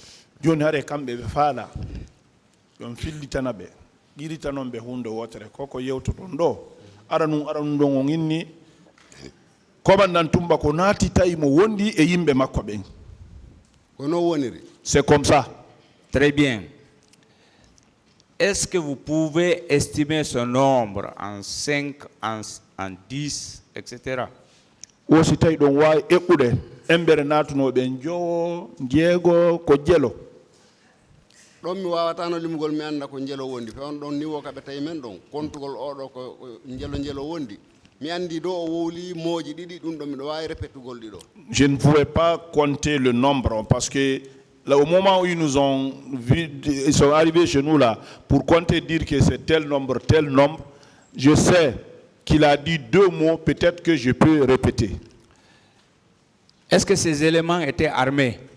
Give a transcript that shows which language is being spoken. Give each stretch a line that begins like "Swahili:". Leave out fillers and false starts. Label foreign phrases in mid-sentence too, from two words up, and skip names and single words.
French: C'est comme ça. Très bien. Est-ce que vous pouvez estimer ce nombre en 5, en 10, etc.?
Fula: Ɗon mi wawatano limgol mi anda ko njelo wondi on ɗon niwo kaɓe tawi men ɗon kontugol oɗo ko njelo wondi mi andi ɗo o wowli mooji ɗiɗi ɗum ɗo miɗo wawi répétugol ɗiɗo.
French: Je ne pouvais pas compter le nombre parce que là, au moment où ils nous ont vu, ils sont arrivés chez nous là pour compter, dire que c'est tel nombre, je sais qu'il a dit 2 mots, peut-être que je peux répéter. Est-ce que ces éléments étaient armés?